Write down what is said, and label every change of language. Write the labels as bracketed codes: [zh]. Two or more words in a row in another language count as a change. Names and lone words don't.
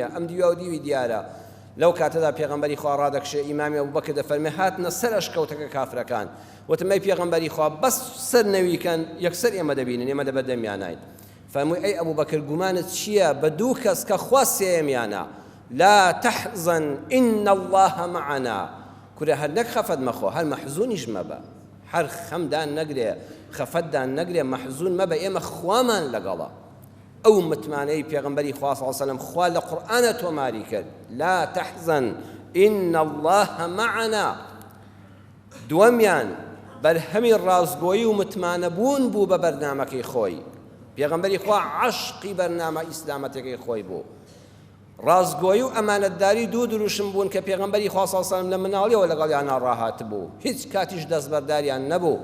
[ckb] ئەم دیوە و دیوی دیارە. لەو کاتەدا پێغەمبەری خوا ڕادەکشێ ئیمامی ئەبوبەکر دەفەرمێ هاتنە سەر ئەشکەوتەکە کافرەکان وتمەی پێغەمبەری خوا بەس سەر نەویکەن یەکسەر ئێمە دەبینن ئێمە دەبەردەمیان ناین. فەرمووی ئەی ئەبوبەکر گومانت چییە بە دوو کەس کە خوا سێمیانە [ar] لا تحزن إن الله معنا [ckb] کورە هەر نەک خەفەت مەخۆ هەر مەحزونیش مەبە هەر خەمدان نەگرێ خەفەتدان نەگرێ مەحزون مەبە ئێمە خوامان لەگەڵە. ئەو متمانەی پێغەمبەری خوا [ar] صلی الله علیه وسلم [ckb] خوا لە قورئانە تۆماری کرد [ar] لا تحزن إن الله معنا. [ckb] دووەمیان بەرهەمی ڕازگۆیی و متمانەبوون بوو بە بەرنامەکەی خۆی. پێغەمبەری خوا عەشقی بەرنامە ئیسلامەتەکەی خۆی بوو. ڕازگۆیی و ئەمانەتداری دوو دروشم بوون کە پێغەمبەری خوا [ar] صلی الله علیه وسلم [ckb] لە مناڵیەوە لەگەڵیان ڕاهات بوو هیچ کاتیش دەستبەرداریان نەبوو.